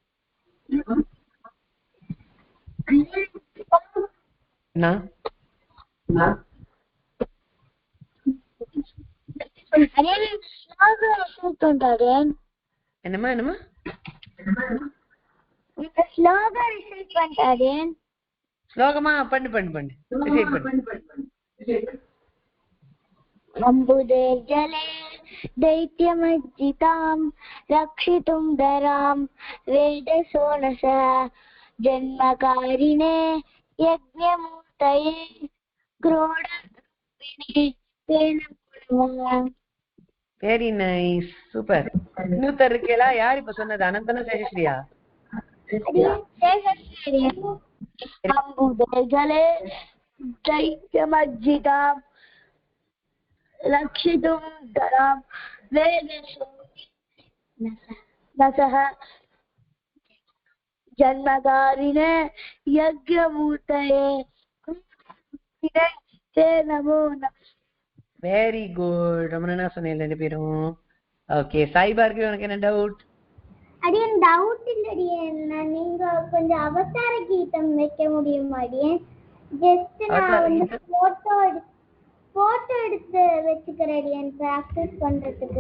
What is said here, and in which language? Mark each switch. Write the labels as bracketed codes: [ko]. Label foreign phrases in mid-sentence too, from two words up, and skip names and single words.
[ta] என்னம்மா என்னம்மா ஸ்லோகமா பண்ணு பண்ணு பண்ணு [sa] अम्बुदर्जले दैत्यमर्जितां रक्षितुं दरां वेदसोनसः जन्मकारिणे यज्ञमूर्तये क्रोधरूपिणे ते नमो नमः. [en] very nice, [ta] சூப்பர். இன்னொருத்தர் இருக்கேளா? யார் இப்ப சொன்னது? அனந்தன சேஷஸ்ரீயா? [sa] अम्बुदर्जले दैत्यमर्जितां रक्षितुं दरां वेदसोनसः जन्मकारिणे यज्ञमूर्तये ते नमो नमः. [en] very good. [ta] ரொம்ப நல்லா சொன்னீங்க ரெண்டு பேரும். ஓகே. சாய் பார்கவி, உனக்கு என்ன டவுட்? அடியன் டவுட் இல்லடி, என்ன நீங்க கொஞ்சம் அவதார கீதம் வைக்க முடியுமா அடியன்? ஜஸ்ட் நான் போட்டோ எடுத்து வெச்சுக்கிறேன் அடியன், பிராக்டீஸ் பண்றதுக்கு.